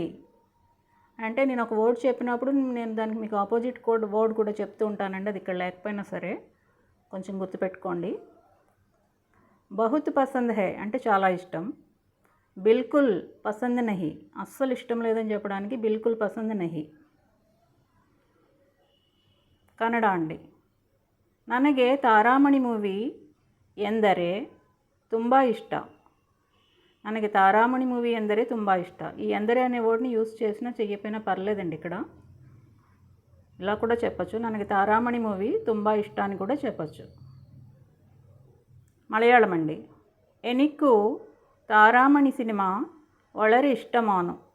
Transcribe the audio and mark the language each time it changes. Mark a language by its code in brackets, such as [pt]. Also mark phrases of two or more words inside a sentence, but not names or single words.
[te] అంటే నేను ఒక వర్డ్ చెప్పినప్పుడు నేను దానికి మీకు ఆపోజిట్ వర్డ్ కూడా చెప్తూ ఉంటానండి, అది ఇక్కడ లేకపోయినా సరే కొంచెం గుర్తుపెట్టుకోండి. [hi] बहुत पसंद है [te] అంటే చాలా ఇష్టం. [hi] बिल्कुल पसंद नहीं [te] అస్సలు ఇష్టం లేదని చెప్పడానికి [hi] बिल्कुल पसंद नहीं. [te] కన్నడ అండి. [kn] ನನಗೆ ತಾರಾಮಣಿ ಮೂವಿ ಎಂದರೆ ತುಂಬ ಇಷ್ಟ. ನನಗೆ ತಾರಾಮಣಿ ಮೂವಿ ಎಂದರೆ ತುಂಬ ಇಷ್ಟ. [te] ఈ ఎందరే అనే వర్డ్ని యూస్ చేసినా చెయ్యపోయినా పర్లేదండి. ఇక్కడ ఇలా కూడా చెప్పచ్చు, [kn] ನನಗೆ ತಾರಾಮಣಿ ಮೂವಿ ತುಂಬ ಇಷ್ಟ [te] అని కూడా చెప్పచ్చు. మలయాళం అండి. [ml] എനിക്ക് താരാമണി സിനിമ വളരെ ഇഷ്ടമാണ്.